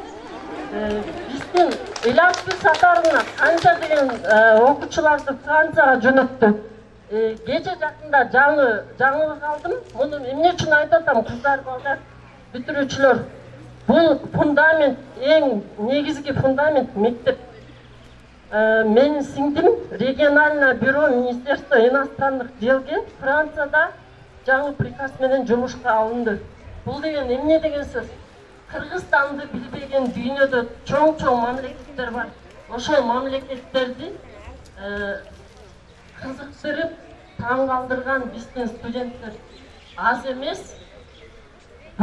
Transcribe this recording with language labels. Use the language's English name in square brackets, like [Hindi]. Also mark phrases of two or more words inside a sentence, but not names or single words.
[Kyrgyz] Биздин Илапкүл сапарына канча деген окуучуларды Францияга жөнөттү. Кече жакында жаңылык алдым. Муну эмне үчүн айтып атам, кыздар, балдар, бүтүрүүчүлөр? Бул фундамент, эң негизги фундамент мектеп. Менин сиңдим [Russian] региональное бюро Министерства иностранных делге [Kyrgyz] Францияда жаңы приказ менен жумушка алынды. Бул деген эмне деген сөз? Кыргызстанды билбеген дүйнөдө чоң мамлекеттер бар. Ошол мамлекеттерди кызыктырып, таң калтырган биздин студенттер аз эмес.